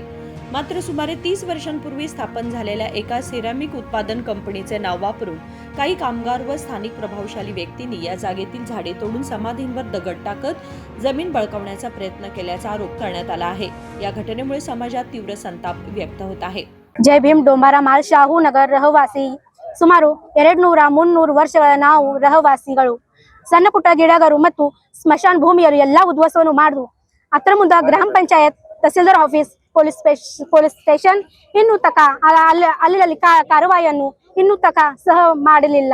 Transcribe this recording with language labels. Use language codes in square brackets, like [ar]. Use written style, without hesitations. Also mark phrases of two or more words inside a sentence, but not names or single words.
[mr] मात्र सुमारे 30 वर्षांपूर्वी स्थापन झालेल्या एका सिरॅमिक उत्पादन कंपनीचे नाव वापरून काही कामगार व स्थानिक प्रभावशाली व्यक्तींनी या जागेतील झाडे तोडून समाधींवर दगड टाकत जमीन बळकावण्याचा प्रयत्न केल्याचा आरोप करण्यात आला आहे. या घटनेमुळे समाजात तीव्र संताप व्यक्त होत आहे. जय भीम. [kn] डोंबाರ ಮಾಲ್ ಶಾಹೂನಗರ್ ರಹವಾಸಿ ಸುಮಾರು 200-300 ವರ್ಷಗಳ ನಾವು ರಹವಾಸಿಗಳು ಸಣ್ಣ ಪುಟ್ಟ ಗಿಡಗಳು ಮತ್ತು ಸ್ಮಶಾನ ಭೂಮಿಯಲ್ಲಿ ಎಲ್ಲ ಉದ್ವಸವನ್ನು ಮಾಡಿದ್ರು. ಅದರ ಮುಂದೆ ಗ್ರಾಮ ಪಂಚಾಯತ್, ತಹಸೀಲ್ದಾರ್ ಆಫೀಸ್, ಪೊಲೀಸ್ ಸ್ಟೇಷನ್ ಇನ್ನೂ ತಕ ಅಲ್ಲಿ ಕಾರ್ಯವಾಹಿಯನ್ನು ಇನ್ನೂ ತಕ ಸಹ ಮಾಡಲಿಲ್ಲ.